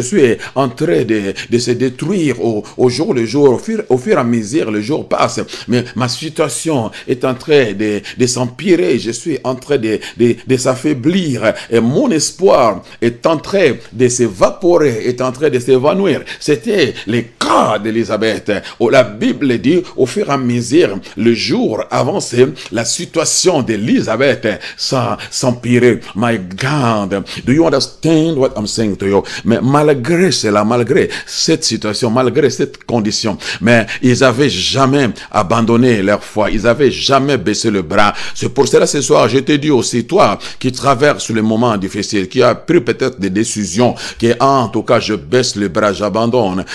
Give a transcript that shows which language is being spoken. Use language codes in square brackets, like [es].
[fr] Je suis en train de se détruire au jour le jour, au fur et à mesure le jour passe, mais ma situation est en train de s'empirer, je suis en train de s'affaiblir et mon espoir est en train de s'évaporer, est en train de s'évanouir. C'était le cas d'Élisabeth, où la Bible dit au fur et à mesure le jour avançait, la situation d'Élisabeth s'empirait. [en] My God, do you understand what I'm saying to you? [fr] Mais malgré cela, malgré cette situation, malgré cette condition, mais ils avaient jamais abandonné leur foi, ils avaient jamais baissé le bras. C'est pour cela ce soir, je te dis aussi, toi qui traverses les moments difficiles, qui a pris peut-être des décisions, qui en tout cas je baisse le bras, j'abandonne.